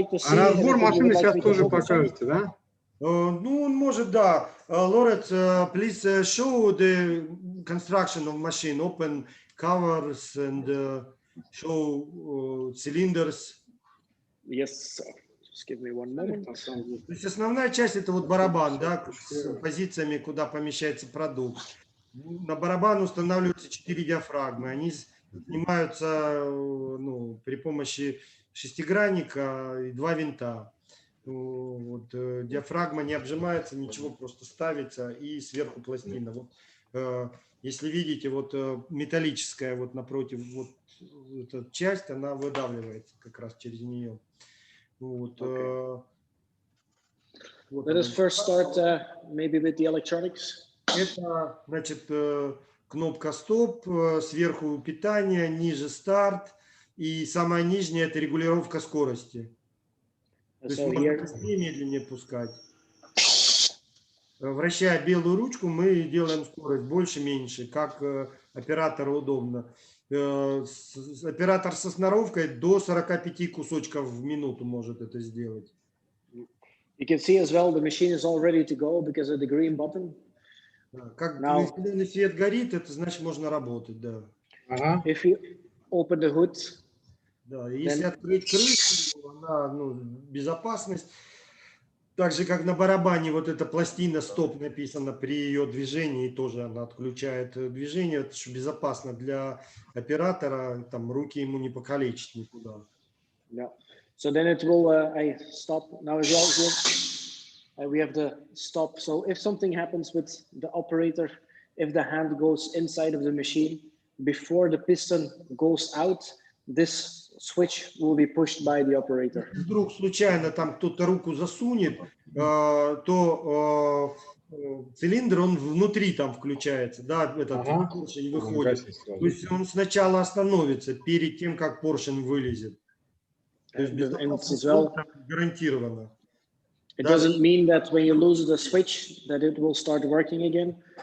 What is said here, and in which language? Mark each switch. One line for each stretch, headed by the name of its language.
Russian: Разбор машины сейчас тоже покажете, да? Ну, он может, да.
English: Lawrence, please show the construction of machine, open covers and show cylinders. Yes, just give me one moment.
Russian: То есть основная часть это вот барабан, да, с позициями, куда помещается продукт. На барабан устанавливаются 4 диафрагмы. Они снимаются ну, при помощи шестигранника и 2 винта. Вот, диафрагма не обжимается, ничего, просто ставится и сверху пластина. Вот, если видите, вот металлическая вот напротив, вот эта часть, она выдавливается как раз через нее. Вот, вот
English: Let us first start maybe with the electronics.
Russian: Это, значит, кнопка стоп, сверху питание, ниже старт, и самая нижняя это регулировка скорости. То есть можно быстрее, медленнее пускать. Вращая белую ручку, мы делаем скорость больше, меньше, как оператору удобно. Оператор со сноровкой до 45 кусочков в минуту может это сделать.
English: You can see as well the machine is all ready to go because of the green button.
Russian: Как
English: Now-
Russian: зеленый свет горит, это значит можно работать, да. Ага.
English: If you open the hood,
Russian: Да, и если открыть крышку, она, ну, безопасность. Так же, как на барабане, вот эта пластина стоп написана при ее движении, тоже она отключает движение. Это же безопасно для оператора, там руки ему не покалечить никуда.
English: yeah. So then it will, I stop now as well here. We have the stop. So if something happens with the operator, if the hand goes inside of the machine, before the piston goes out, this switch will be pushed by the operator.
Russian: Вдруг случайно там кто-то руку засунет, то цилиндр, он внутри там включается, да, этот поршень выходит. То есть он сначала остановится перед тем, как поршень вылезет. То есть безопасность гарантирована.
English: It doesn't mean that when you lose the switch that it will start working again.